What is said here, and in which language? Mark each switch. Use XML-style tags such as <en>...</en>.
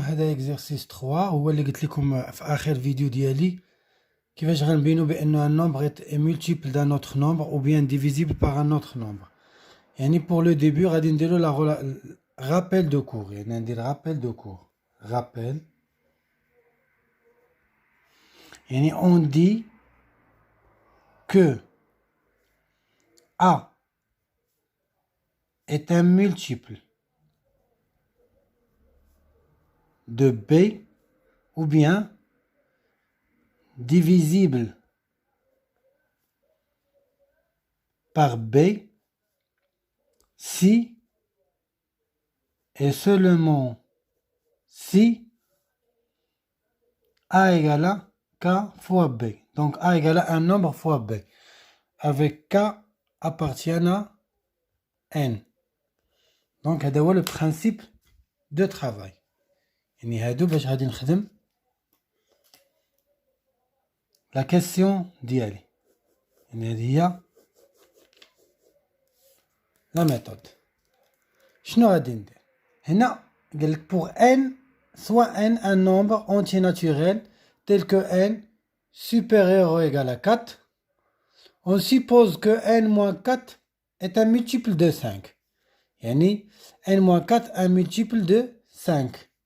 <ar>هذا اكزرسيس 3 هو اللي قلت لكم في اخر فيديو ديالي كيفاش غنبينو بانه ان نومبر</ar> <fr>est multiple d'un autre nombre</fr> <ar>ou bien divisible par un autre nombre. يعني</ar> <fr>pour le début</fr> <ar>غادي نديرو لا rappel de cours، يعني ندير rappel de cours.</ar> <fr>rappel يعني on dit que A est un multiple de B ou bien divisible par B si et seulement si A égale à K fois B. Donc A égale à un nombre fois B. Avec K appartient à N. Donc</fr> <ar>هذا هو</ar> <fr>le principe de travail.</fr> <ar>يعني هادو باش غادي نخدم la question ديالي. يعني هذه هي la méthode. شنو غادي ندير هنا؟ قالك</ar> <fr>pour N soit N un nombre entier naturel tel que N supérieur ou égal à 4. On suppose que N-4 est un multiple de 5. يعني N-4 un multiple de 5.</fr>